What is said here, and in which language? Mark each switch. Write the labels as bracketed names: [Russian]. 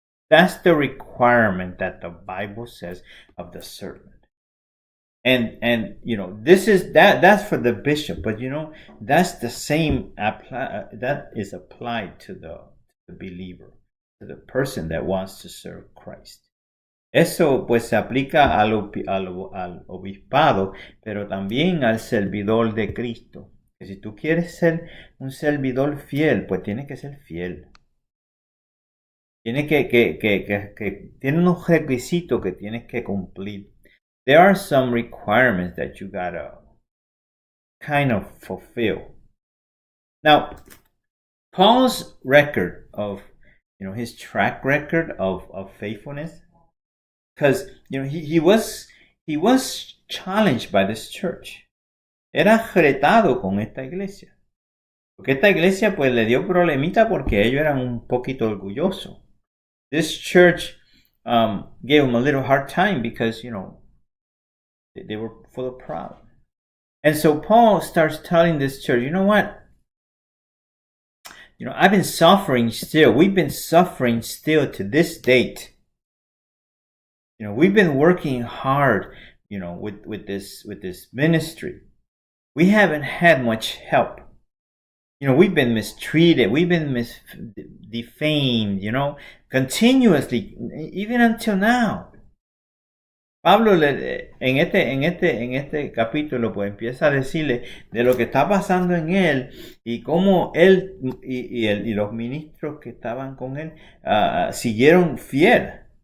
[English] That's the requirement that the Bible says of the servant. And this is that's for the bishop, but that's the same that is applied to the believer, to the person that wants to serve Christ. [Spanish] Eso pues se aplica al obispado, pero también al servidor de Cristo. Que si tú quieres ser un servidor fiel, pues tienes que ser fiel. Tiene tiene unos requisitos que tienes que cumplir. [English] There are some requirements that you gotta kind of fulfill. Now, Paul's record of, his track record of faithfulness, because he was challenged by this church. [Spanish] Era retado con esta iglesia. Porque esta iglesia pues le dio problemita porque ellos eran un poquito orgullosos. [English] This church gave them a little hard time because, they were full of pride. And so Paul starts telling this church, you know what? I've been suffering still. We've been suffering still to this date. We've been working hard, with this ministry. We haven't had much help. We've been mistreated. We've been defamed, continuously, even until now. [Spanish] Pablo en este capítulo pues empieza a decirle de lo que está pasando en él y cómo él y los ministros que estaban con él siguieron fiel.